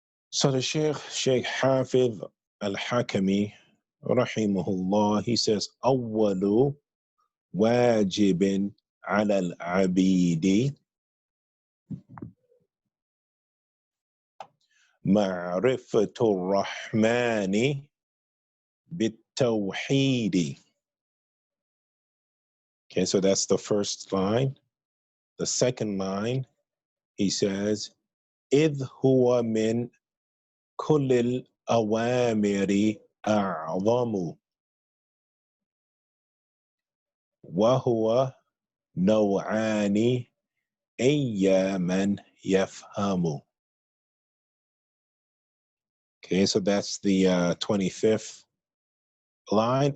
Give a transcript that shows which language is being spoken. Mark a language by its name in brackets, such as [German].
[English] So the Sheikh Hafiz al-Hakami, rahimahullah, he says, [Arabic] أول واجب على العبيد معرفة الرحمن بالتوحيد. [English] Okay, so that's the first line. The second line, he says, [Arabic] إذ هو من كل الأوامر أعظم وهو نوعان أي من يفهم. [English] Okay, so that's the 25th line.